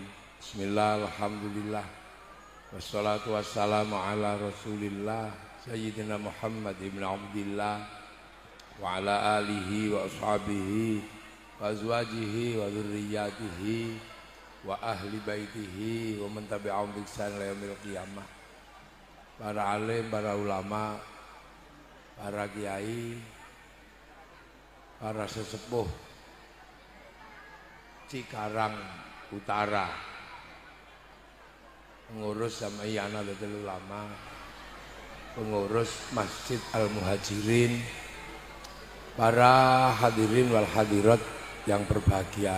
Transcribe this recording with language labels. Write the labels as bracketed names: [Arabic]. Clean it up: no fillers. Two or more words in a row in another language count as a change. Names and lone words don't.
[Arabic] بسم الله، الحمد لله. والصلاة والسلام على رسول الله سيدنا محمد بن عبد الله وعلى آله وأصحابه وأزواجه وذرياته وأهل بيته ومن تبعهم بإحسان إلى يوم القيامة. [Indonesian] Para alim, para ulama, para kiai, para sesepuh Cikarang Utara, pengurus Jamiah Nahdlatul Ulama, pengurus Masjid Al-Muhajirin, para [Arabic] الحاضرين والحاضرات [Indonesian] yang berbahagia.